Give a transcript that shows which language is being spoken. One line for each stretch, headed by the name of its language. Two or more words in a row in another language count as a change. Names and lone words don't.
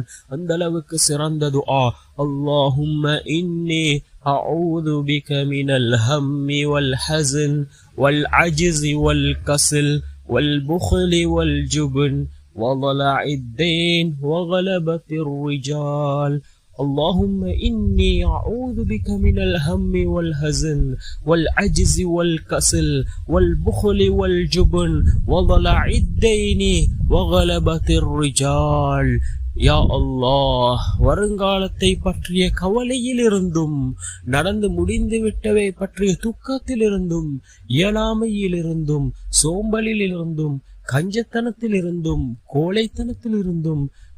Tamil: அந்த அளவுக்கு சிறந்த துஆ.
Arabic: اللهم إني أعوذ بك من الهم والحزن والعجز والكسل والبخل والجبن وضلع الدين وغلبة الرجال. اللهم إني أعوذ بك من الهم والحزن والعجز والكسل والبخل والجبن وضلع الدين وغلبة الرجال.
Tamil: யா அல்லாஹ், வருங்காலத்தை பற்றிய கவலையிலிருந்தும் நடந்து முடிந்து விட்டவை பற்றிய துக்கத்திலிருந்தும் இயலாமையிலிருந்தும் சோம்பலிலிருந்தும் கஞ்சத்தனத்திலிருந்தும் கோழைத்தனத்திலிருந்தும்